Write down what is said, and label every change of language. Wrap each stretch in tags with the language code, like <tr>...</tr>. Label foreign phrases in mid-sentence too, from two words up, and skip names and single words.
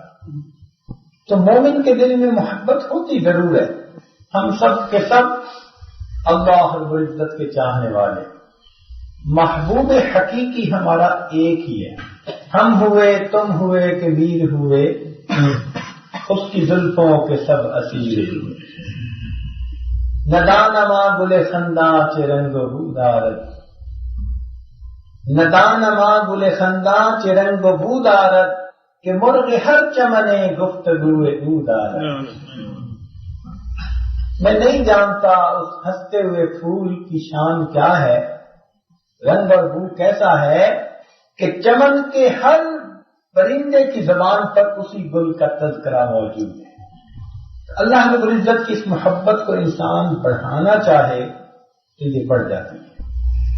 <ur>تو مومن کے دل میں محبت ہوتی ضرور ہے۔ ہم سب کے سب اللہ رب العزت کے چاہنے والے، محبوب حقیقی ہمارا ایک ہی ہے۔ ہم ہوئے، تم ہوئے کہ میر ہوئے، اس کی زلفوں کے سب اسیر</ur> <fa>ندانما گل خنداں چ رنگ بو دارد ندانما گل خنداں چ رنگ بو دارد کہ مرغ ہر چمنے گفتگو او دارد</fa> <ur>میں نہیں جانتا اس ہنستے ہوئے پھول کی شان کیا ہے، رنگ اور بو کیسا ہے کہ چمن کے ہر پرندے کی زبان پر اسی گل کا تذکرہ موجود ہے۔ اللہ رب العزت کی اس محبت کو انسان بڑھانا چاہے تو یہ بڑھ جاتی ہے۔</ur>